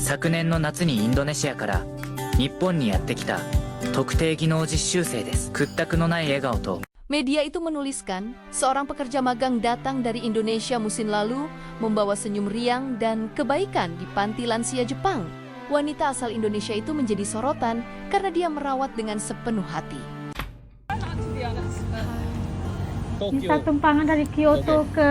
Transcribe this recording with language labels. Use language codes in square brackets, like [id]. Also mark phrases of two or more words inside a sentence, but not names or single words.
[ja] 昨年の夏にインドネシアから日本にやってきた特定技能実習生です。屈託のない笑顔と [id] Media itu menuliskan, seorang pekerja magang datang dari Indonesia musim lalu membawa senyum riang dan kebaikan di panti lansia Jepang. Wanita asal Indonesia itu menjadi sorotan karena dia merawat dengan sepenuh hati. Bisa tumpangan dari Kyoto ke